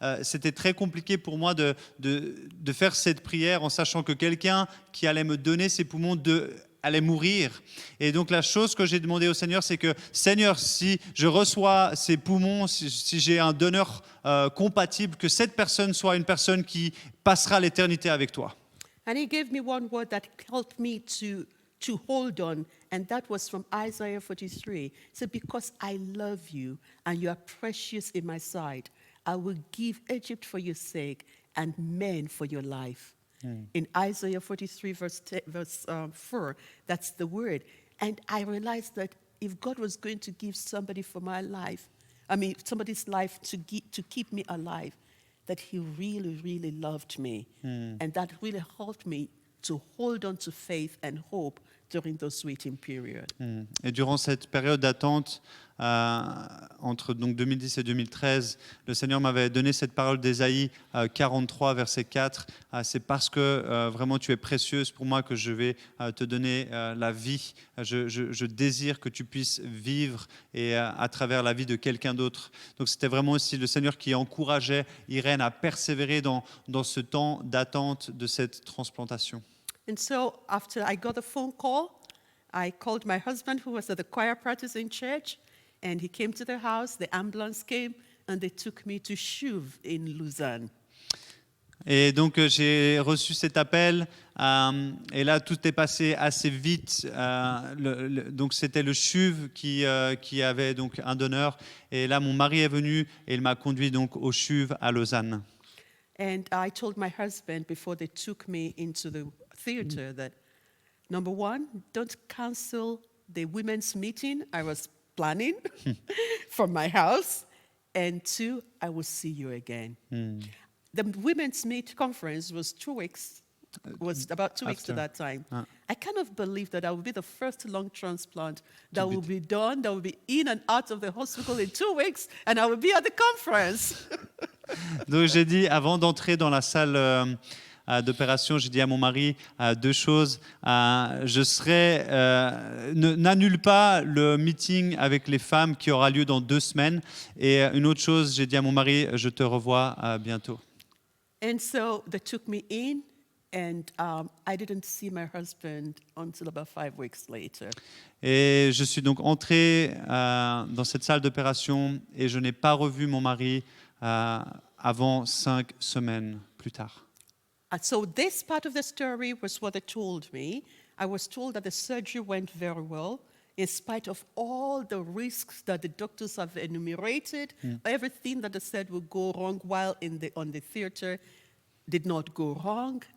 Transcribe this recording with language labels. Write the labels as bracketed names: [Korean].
[French] C'était très compliqué pour moi de faire cette prière en sachant que quelqu'un qui allait me donner ses poumons allait mourir. Et donc la chose que j'ai demandé au Seigneur, c'est que Seigneur, si je reçois ces poumons, si j'ai un donneur compatible, que cette personne soit une personne qui passera l'éternité avec toi. [English] And he gave me one word that helped me to hold on, and that was from Isaiah 43. It said, because I love you and you are precious in my sight, I will give Egypt for your sake and men for your life. In Isaiah 43, verse 4, that's the word. And I realized that if God was going to give somebody for my life, somebody's life to keep me alive, that he really, really loved me. And that really helped me to hold on to faith and hope during those waiting periods. [French] Et durant cette période d'attente, entre donc 2010 et 2013, le Seigneur m'avait donné cette parole d'Ésaïe 43, verset 4. C'est parce que vraiment tu es précieuse pour moi que je vais te donner la vie. Je désire que tu puisses vivre et à travers la vie de quelqu'un d'autre. Donc c'était vraiment aussi le Seigneur qui encourageait Irène à persévérer dans ce temps d'attente de cette transplantation. [English] And so after I got a phone call, I called my husband who was at the choir practice in church, and he came to the house, the ambulance came, and they took me to CHUV in Lausanne. [French] Et donc j'ai reçu cet appel et là tout est passé assez vite. Donc c'était le CHUV qui avait donc un donneur et là mon mari est venu et il m'a conduit donc au CHUV à Lausanne. [English] And I told my husband before they took me into the theater that, number one, don't cancel the women's meeting I was planning from my house. And two, I will see you again. The women's conference was 2 weeks, was about 2 weeks to that time. I cannot believe that I would be the first lung transplant that will be done, that will be in and out of the hospital in 2 weeks, and I will be at the conference. [French] Donc j'ai dit, avant d'entrer dans la salle d'opération, j'ai dit à mon mari deux choses. N'annule pas le meeting avec les femmes qui aura lieu dans 2 semaines. Et une autre chose, j'ai dit à mon mari, je te revois bientôt. [English] And so they took me in, and I didn't see my husband until about 5 weeks later. [French] Et je suis donc entré dans cette salle d'opération et je n'ai pas revu mon mari avant 5 semaines plus tard. [English] And so this part of the story was what they told me. I was told that the surgery went very well, in spite of all the risks that the doctors have enumerated. Everything that they said would go wrong while on the theater did not go wrong.